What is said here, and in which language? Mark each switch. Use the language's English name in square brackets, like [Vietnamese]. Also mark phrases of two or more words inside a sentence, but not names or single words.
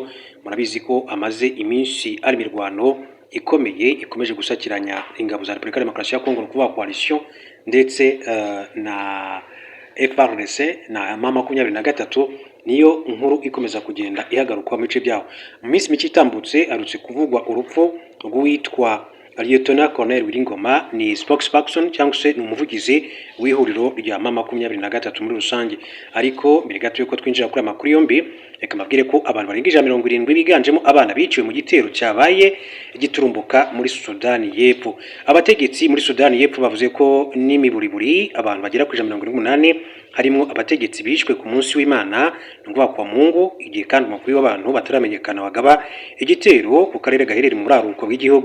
[Kinyarwanda] Murabizi ko amaze iminsi ari mirwano ikomeye ikomeje gusakiranya ingabo za Repubulika Demokarasi ya Kongo, kuva coalition ndetse na FARDC na M23. Niyo nkuru ikomeza kugenda ihagarukwa mu bice byaho. Mu minsi mike itambutse arutse kuvugwa urupfu rwitwa Lieutenant Colonel Wiringoma, ni spokesperson cyangwa se ni umuvugizi w'ihuriro rya M23 muri rusange. Ariko mbere gato yuko twinjira kuri amakuru yombi, reka mabwire ko abantu barenga 170 biganjemo abana biciwe mu gitero cyabaye giturumbuka muri Sudani y'Epfo. Abategetsi muri Sudani y'Epfo bavuze ko n'imiburiburi abantu bagera ku 188 harimo abategetsi bishwe ku munsi w'Imana ngo [Swahili] kwa Mungu, [Kinyarwanda] igihe kandi amakuru y'abantu bataramenyekana bagaba igitero ku karere gaherereye muri aruko bw'igihugu.